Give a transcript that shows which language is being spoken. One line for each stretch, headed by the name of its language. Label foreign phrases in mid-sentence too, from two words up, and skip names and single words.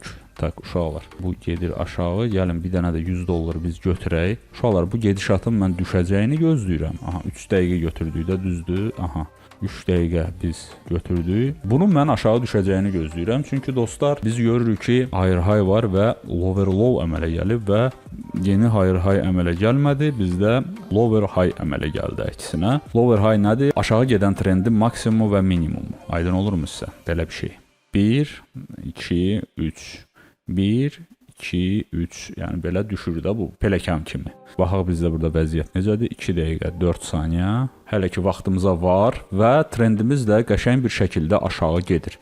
Azerbaijani: Tak, uşaqlar, bu gedir aşağı. Gəlin bir dənə də 100 dollar biz götürək. Uşaqlar, bu gedişatın mən düşəcəyini gözləyirəm. Aha, 3 dəqiqə götürdükdə düzdür. Aha. 3 dəqiqə biz götürdük. Bunun mən aşağı düşəcəyini gözləyirəm. Çünki dostlar, biz görürük ki,
English: higher high
Azerbaijani: var və
English: lower low
Azerbaijani: əmələ gəlib və yeni
English: higher high
Azerbaijani: əmələ gəlmədi. Bizdə
English: lower high
Azerbaijani: əmələ gəldi əksinə.
English: Lower high
Azerbaijani: nədir? Aşağı gedən trendin maksimumu və minimumu. Aydın olurmu sizə? Belə bir şey. 1, 2, 3. 1, 2, 3. Yəni belə düşür də bu pelekan kimi. Baxaq bizdə burada vəziyyət necədir? 2 dəqiqə 4 saniyə. Hələ ki vaxtımıza var və trendimiz də qəşəng bir şəkildə aşağı gedir.